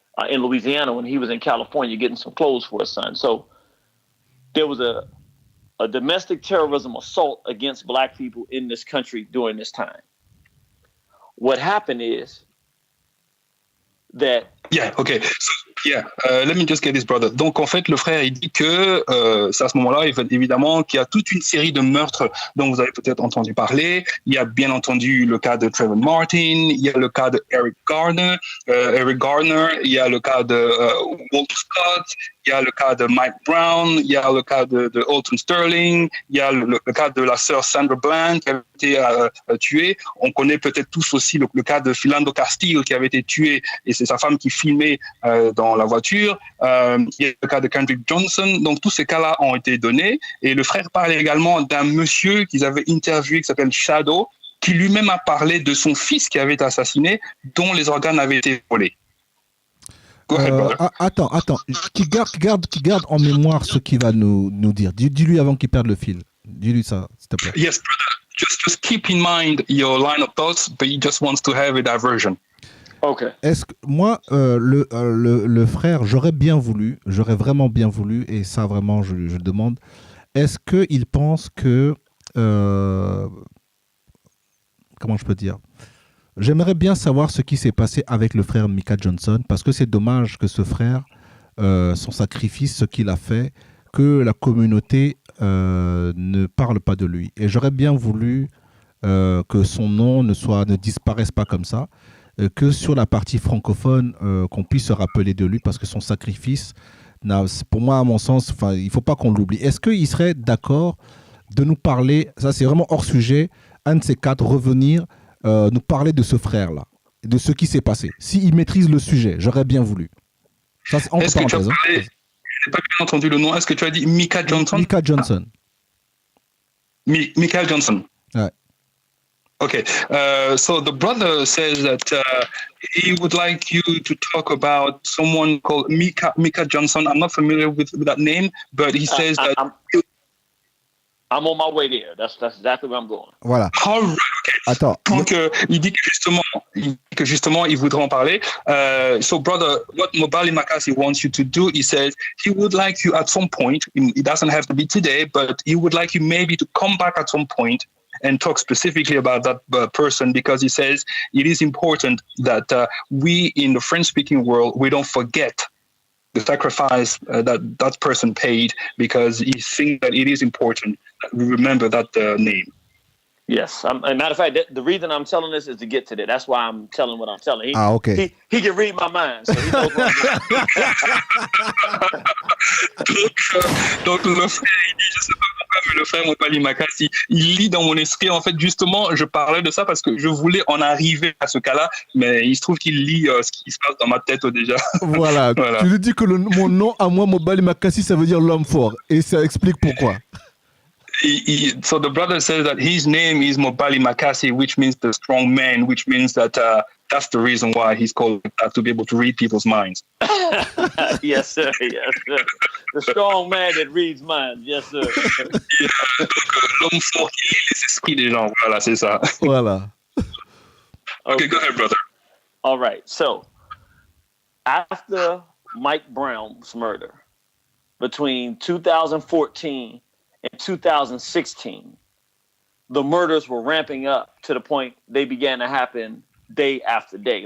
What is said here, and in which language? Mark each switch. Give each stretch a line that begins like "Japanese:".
English: in Louisiana when he was in California getting some clothes for his son. So there was a domestic terrorism assault against black people in this country during this time. What happened is that... Yeah, okay. Let me just get this, brother.
French: Donc, en fait, le frère, il dit que c'est à ce moment-là, évidemment, qu'il y a toute une série de meurtres dont vous avez peut-être entendu parler. Il y a bien entendu le cas de Trayvon Martin, il y a le cas de Eric Garner, il y a le cas de Walter Scott, il y a le cas de Mike Brown, il y a le cas de Alton Sterling, il y a le cas de la sœur Sandra Bland qui avait été tuée. On connaît peut-être tous aussi le cas de Philando Castile qui avait été tué et c'est sa femme qui filmait dans la voiture. Il y a le cas de Kendrick Johnson. Donc tous ces cas-là ont été donnés et le frère parle également d'un monsieur qu'ils avaient interviewé qui s'appelle Shadow, qui lui-même a parlé de son fils qui avait été assassiné, dont les organes avaient été volés. Attends, qui garde en mémoire ce qu'il va nous dire. Dis-lui avant qu'il perde le fil. Dis-lui ça, s'il te plaît.
English: Yes, brother. Just keep in mind your line of thoughts, but he just wants to have a diversion. Okay.
French: Est-ce que moi, le frère, j'aurais vraiment bien voulu, et ça vraiment, je le demande. Est-ce qu'il pense que, comment je peux dire? J'aimerais bien savoir ce qui s'est passé avec le frère Micah Johnson, parce que c'est dommage que ce frère, son sacrifice, ce qu'il a fait, que la communauté ne parle pas de lui. Et j'aurais bien voulu que son nom ne disparaisse pas comme ça, que sur la partie francophone, qu'on puisse se rappeler de lui, parce que son sacrifice, pour moi, à mon sens, il ne faut pas qu'on l'oublie. Est-ce qu'il serait d'accord de nous parler, ça c'est vraiment hors sujet, un de ces quatre, revenir nous parler de ce frère-là, de ce qui s'est passé. S'il maîtrise le sujet, j'aurais bien voulu. Ça, c'est Est-ce que tu as parlé, je n'ai pas bien entendu le nom, est-ce que tu as dit Micah Johnson? Micah Johnson. Micah Johnson. Ouais.
English: Okay, so the brother says that he would like you to talk about someone called Micah Johnson. I'm not familiar with that name, but he says that... I'm on my way there. That's exactly where I'm going.
French: Voilà.
English: All right, okay.
French: Attends. Donc, il dit que justement, il voudrait en parler.
English: So, brother, what Mobali Makasi wants you to do, he says he would like you at some point, it doesn't have to be today, but he would like you maybe to come back at some point and talk specifically about that person, because he says it is important that we in the French-speaking world, we don't forget the sacrifice that person paid, because he thinks that it is important that we remember that name. Yes. As a matter of fact, the reason I'm telling this is to get to that. That's why I'm telling what I'm telling. Okay. He can read my mind, so he knows what I'm doing.
French: Donc le frère, il dit, je sais pas pourquoi, mais le frère Mobali Makasi, il lit dans mon esprit. En fait, justement, je parlais de ça parce que je voulais en arriver à ce cas-là, mais il se trouve qu'il lit ce qui se passe dans ma tête déjà. Voilà. Tu lui dis que mon nom à moi, Mobali Makasi, ça veut dire l'homme fort, et ça explique pourquoi.
English: So the brother says that his name is Mobali Makasi, which means the strong man, which means that that's the reason why he's called that, to be able to read people's minds. Yes, sir. Yes, sir. The strong man that reads minds. Yes, sir.
French: Yeah, l'homme fort qui lit les esprits des gens. Voilà, c'est ça. Voilà.
English: Okay, go ahead, brother. All right. So, after Mike Brown's murder, between 2014 in 2016, the murders were ramping up to the point they began to happen day after day.